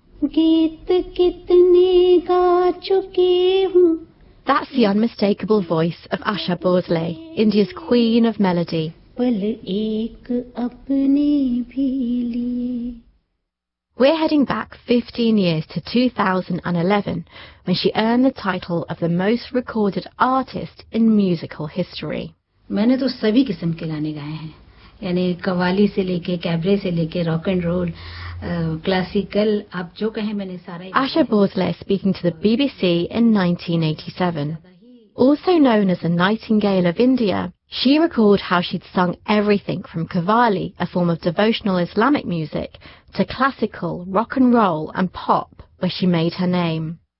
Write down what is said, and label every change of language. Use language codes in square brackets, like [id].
[en] That's the unmistakable voice of Asha Bhosle, India's queen of melody. We're heading back 15 years to 2011, when she earned the title of the most recorded artist in musical history. [hi] मैंने तो सभी किस्म के गाने गाए हैं, यानी कवाली से लेके, कैबरे से लेके, रॉक एंड रोल, क्लासिकल, आप जो कहें मैंने सारे. [en] Asha Bhosle speaking to the BBC in 1987. Also known as the Nightingale of India, she recalled how she'd sung everything from Qawwali, a form of devotional Islamic music, to classical, rock and roll and pop, where she made her name.